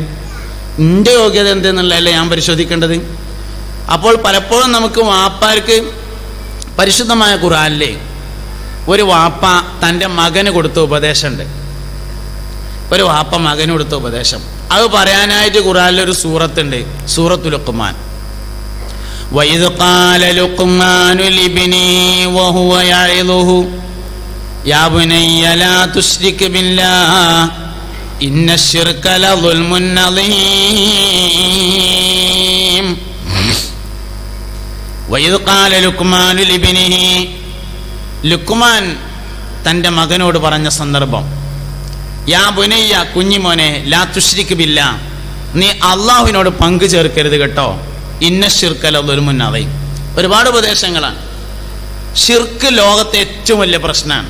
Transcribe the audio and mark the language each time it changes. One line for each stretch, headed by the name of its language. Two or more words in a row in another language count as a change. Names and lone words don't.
Malayalam: എൻ്റെ യോഗ്യത എന്തെന്നുള്ളതല്ലേ ഞാൻ പരിശോധിക്കേണ്ടത്. അപ്പോൾ പലപ്പോഴും നമുക്ക് വാപ്പാർക്ക് പരിശുദ്ധമായ ഖുർആനിലെ ഒരു വാപ്പ തൻ്റെ മകന് കൊടുത്ത ഉപദേശമുണ്ട്. ഒരു വാപ്പ മകന് കൊടുത്ത ഉപദേശം അത് പറയാനായിട്ട് ഖുർആനിലൊരു സൂറത്തുണ്ട്, സൂറത്തുൽ ലുഖ്മാൻ.
Arabic: وَإِذْ قَالَ لُقْمَانُ لِابْنِهِ وَهُوَ يَعِظُهُ يَا بُنَيَّ لَا تُشْرِكْ بِاللَّهِ إِنَّ الشِّرْكَ لَظُلْمٌ عَظِيمٌ. وَإِذْ قَالَ لُقْمَانُ لِابْنِهِ,
Malayalam: ലുക്മാൻ തൻ്റെ മകനോട് പറഞ്ഞ സന്ദർഭം,
Arabic: يا بني,
Malayalam: കുഞ്ഞിമോനെ,
Arabic: لا تشرك بالله,
Malayalam: നീ അള്ളാഹുവിനോട് പങ്കു ചേർക്കരുത് കേട്ടോ.
Arabic: إن الشرك لظلم عظيم.
Malayalam: ഒരുപാട് ഉപദേശങ്ങളാണ്. ശിർക്ക് ലോകത്തെ ഏറ്റവും വലിയ പ്രശ്നമാണ്.